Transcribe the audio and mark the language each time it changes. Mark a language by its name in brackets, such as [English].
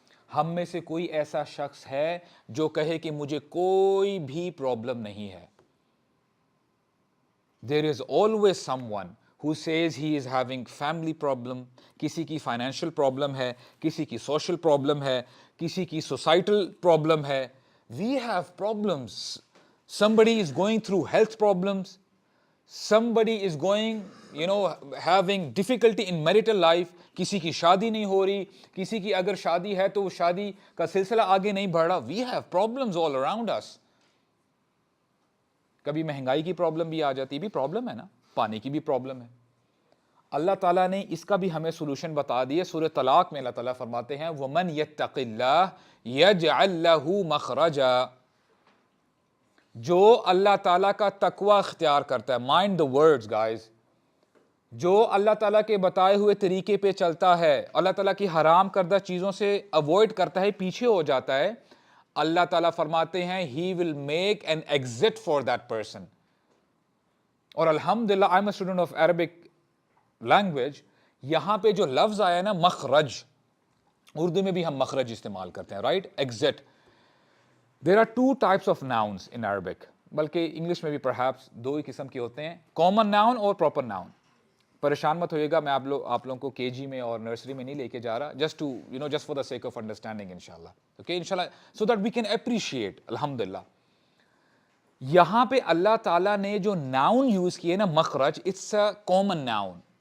[Urdu] ہم میں سے کوئی ایسا شخص ہے جو کہے کہ مجھے کوئی بھی پرابلم نہیں ہے؟ [English] There is always someone who says he is having family problem, [Urdu] کسی کی فائنینشیل پرابلم ہے, کسی کی سوشل پرابلم ہے, کسی کی سوسائٹل پرابلم ہے. [English] We have problems. Somebody is going through health problems. Somebody is going, having difficulty in marital life. [Urdu] کسی کی شادی نہیں ہو رہی, کسی کی اگر شادی ہے تو وہ شادی کا سلسلہ آگے نہیں بڑھ رہا. [English] We have problems all around us. [Urdu] کبھی مہنگائی کی پرابلم بھی آ جاتی, بھی پرابلم ہے نا, پانی کی بھی پرابلم ہے. اللہ تعالیٰ نے اس کا بھی ہمیں سولوشن بتا دیے. سورہ طلاق میں اللہ تعالیٰ فرماتے ہیں [Arabic] وَمَنْ يَتَّقِ اللَّهِ يَجْعَلْ لَهُ مَخْرَجًا. [Urdu] جو اللہ تعالیٰ کا تقوی اختیار کرتا ہے, [English] mind the words guys, [Urdu] جو اللہ تعالیٰ کے بتائے ہوئے طریقے پہ چلتا ہے, اللہ تعالیٰ کی حرام کردہ چیزوں سے اوائڈ کرتا ہے, پیچھے ہو جاتا ہے, اللہ تعالیٰ فرماتے ہیں [English] he will make an exit for that person. [Urdu] اور الحمدللہ [English] I'm a student of Arabic language, [Urdu] یہاں پہ جو لفظ آیا نا مخرج, اردو میں بھی ہم مخرج استعمال کرتے ہیں, right? [English] Exit. There are two types of nouns in Arabic, [Urdu] بلکہ انگلش میں بھی [English] perhaps [Urdu] دو ہی قسم کے ہوتے ہیں, [English] common noun اور proper noun. [Urdu] پریشان مت ہوئیے گا, میں آپ لوگوں کو کے جی میں اور نرسری میں نہیں لے کے جا رہا, [English] just for the sake of understanding inshallah. Okay, inshallah, so that we can appreciate, alhamdulillah. [Urdu] یہاں پہ اللہ تعالیٰ نے جو noun یوز کیے نا مخرج, [English] it's a common noun.